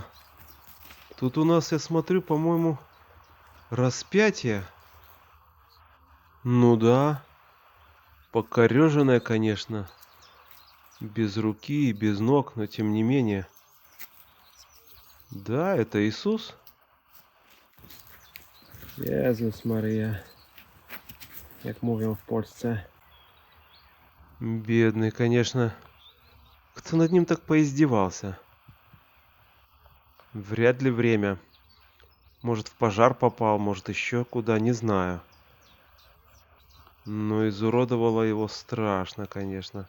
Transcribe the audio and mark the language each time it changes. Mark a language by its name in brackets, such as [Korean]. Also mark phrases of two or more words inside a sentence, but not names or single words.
[Russian] Тут у нас, я смотрю, по-моему, распятие. Ну да. Покореженное, конечно. Без руки и без ног, но тем не менее. Да, это Иисус. [Polish] Jezus Maria. Jak mówią w Polsce. [Russian] Бедный, конечно. Кто над ним так поиздевался? Вряд ли время. Может, в пожар попал, может, еще куда, не знаю. Но изуродовало его страшно, конечно.